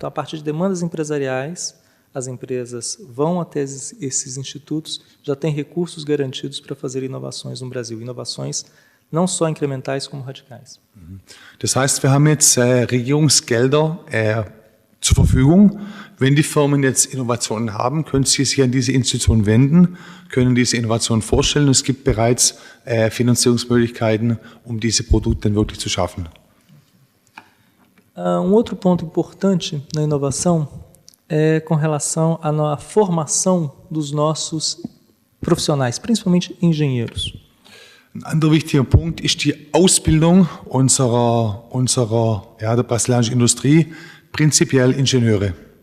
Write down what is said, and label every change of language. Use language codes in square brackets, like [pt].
[pt] Então, a partir de demandas empresariais, as empresas vão até esses institutos, já têm recursos garantidos para fazer inovações no Brasil. Inovações não só incrementais, como radicais. [de] Das heißt, wir haben jetzt Regierungsgelder zur Verfügung. Wenn die Firmen jetzt Innovationen haben, können sie sich an diese Institutionen wenden, können diese Innovationen vorstellen. Es gibt bereits Finanzierungsmöglichkeiten, um diese Produkte dann wirklich zu schaffen. [pt] Outro ponto importante na inovação é com relação à formação dos nossos profissionais, principalmente engenheiros. [de] Ein anderer wichtiger Punkt ist die Ausbildung der brasilianischen Industrie, prinzipiell Ingenieure.